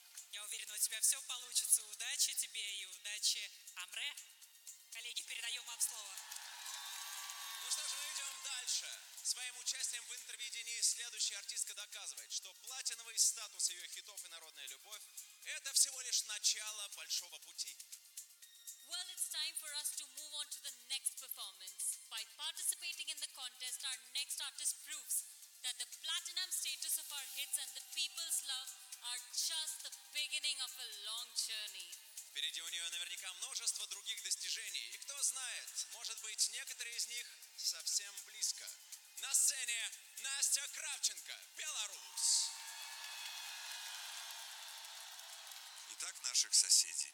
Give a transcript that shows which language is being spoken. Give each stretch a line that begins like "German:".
Russian: Я уверена, у тебя все получится. Удачи тебе и удачи Амре. Коллеги, передаем вам слово. Ну что же, мы идем дальше. Своим участием в интервидении следующая артистка доказывает, что платиновый статус ее хитов и народная любовь – это всего лишь начало большого пути.
English: Well, it's time for us to move on to the next performance. By participating in the contest, our next artist proves that the platinum status of our hits and the people's love are just the beginning of a long journey.
Russian: Впереди у нее наверняка множество других достижений. И кто знает, может быть, некоторые из них совсем близко. На сцене Настя Кравченко, Беларусь. Итак, наших соседей.